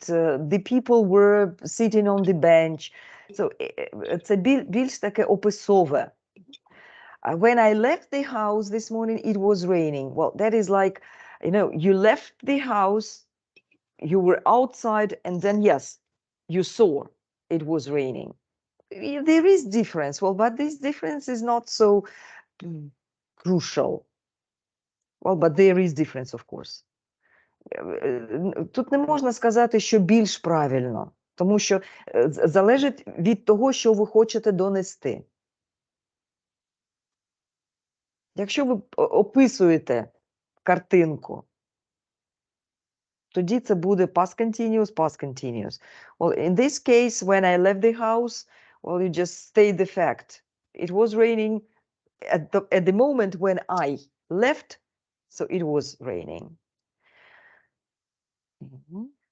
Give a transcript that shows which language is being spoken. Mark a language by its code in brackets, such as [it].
[en] The people were sitting on the bench. [uk] So це більш таке описове. [en] When I left the house this morning, it was raining. Well, that is like, you left the house, you were outside, and then, yes, you saw it was raining. There is difference, well, but this difference is not so crucial. Well, but there is difference, of course. [uk] Тут не можна сказати, що більш правильно, тому що залежить від того, що ви хочете донести. Якщо ви описуєте картинку, тоді це буде past continuous, past continuous. [en] Well, in this case, when I left the house, well, you just state the fact. It was raining at the moment when I left, so it was raining. Mm-hmm.